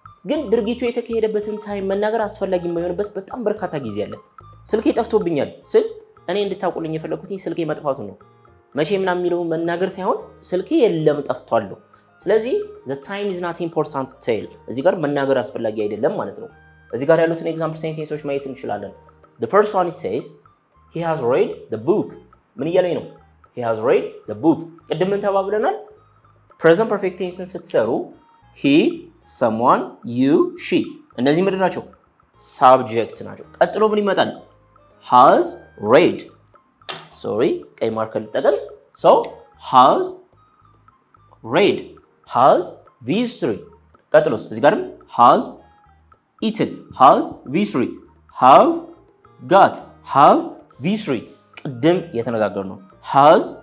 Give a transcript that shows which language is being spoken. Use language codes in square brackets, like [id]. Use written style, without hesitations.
[am] ግን ድርጊቱ የተካሄደበትን ታይም መናገር አስፈላጊ የማይሆንበት በጣም በርካታ ጊዜ አለ። ስልኬ ጠፍቶብኛል ስል እኔ እንድታውቁልኝ የፈለኩት ስልኬ መጥፋቱ ነው። መቼ ምናምን የሚለውን መናገር ሳይሆን ስልኬ የለም ጠፍቷል። ስለዚህ [en] the time is not important to tell [am] እዚህ ጋር መናገር አስፈላጊ አይደለም ማለት ነው። እዚህ ጋር ያሉትን ኤግዛምፕል ሴንቴንሶች ማየት እንችላለን። [en] the first one it says he has read the book [am] ምን እያለኝ ነው? [en] he has read the book [am] ቅድም ምን ተባብለናል? [en] present perfect tense [am] ስትሰሩ [en] he someone you she [am] እነዚህ ምንድን ናቸው? [en] subject [am] ናቸው። ቀጥሎ ምን ይመጣል? [en] has read sorry [am] ቀይ ማርከር ልጠቀም [en] so has read has V3 [am] ቀጥሎስ እዚህ ጋርም [en] has eaten has V3 have got have V3 [am] ቅድም የተነጋገርነው [en] has